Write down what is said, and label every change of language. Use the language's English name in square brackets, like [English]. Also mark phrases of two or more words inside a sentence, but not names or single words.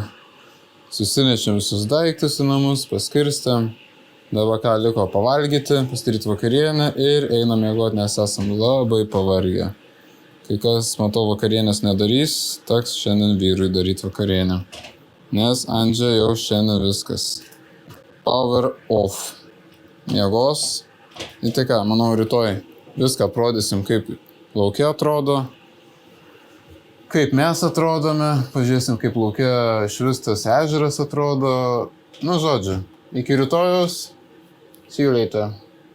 [Lithuanian] Susinešėm visus daiktus į namus, paskirstėm. Dabar ką liko pavalgyti, pasidaryti vakarienę ir einam miegoti, nes esam labai pavargę. Kai kas, matau, vakarienės nedarys, teks šiandien vyrui daryti vakarienę. Nes Andžia jau šiandien viskas. [English] Power off. [Lithuanian] Miegos. Ir tai ką, manau, rytoj viską aprodysim, kaip lauke atrodo, kaip mes atrodome, pažiūrėsim, kaip lauke švistas ežeras atrodo. Nu, žodžiu, iki rytojus. [English] See you later.